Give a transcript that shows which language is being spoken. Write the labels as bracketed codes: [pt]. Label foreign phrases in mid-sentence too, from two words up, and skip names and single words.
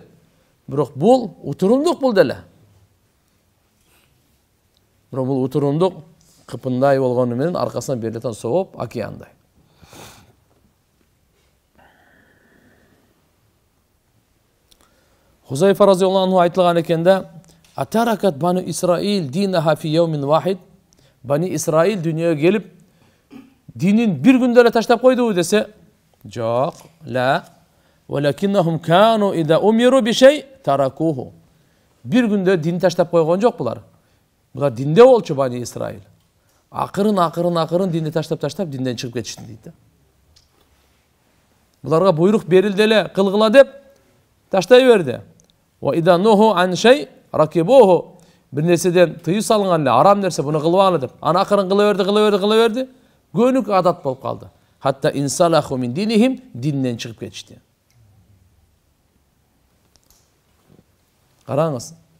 [ky] Бирок бул утурумдук бул деле. Бирок бул утурумдук кыпындай болгону менен аркасынан берилетен сооп океандай. Хузайфа [ar] رضي الله عنه [ky] айтылган экен да: [ar] "أتركت بنو إسرائيل دينها في يوم واحد." [ky] Бани Исраил дүйнөгө келип, динин бир күндө эле таштап койдубу десе, жок, ла. [ar] ولكنهم كانوا إذا أمروا بشيء تركوه. [ky] Бир күндө дин таштап койгон жок булар. Булар динде болчу бани Исраил. Акырын динди таштап динден чыгып кетишти дейт. Буларга буйрук берилди эле, кылгыла деп таштай берди. [ar] وإذا نهوا عن شيء ركبوه. [ky] Бир нерседен тыюу салынган эле, арам нерсе буну кылбагыла деп. Аны акырын кыла берди. Көнүк адат болуп калды. [ar] حتى انسلخوا من دينهم, [ky] динден чыгып кетишти. Караңыз.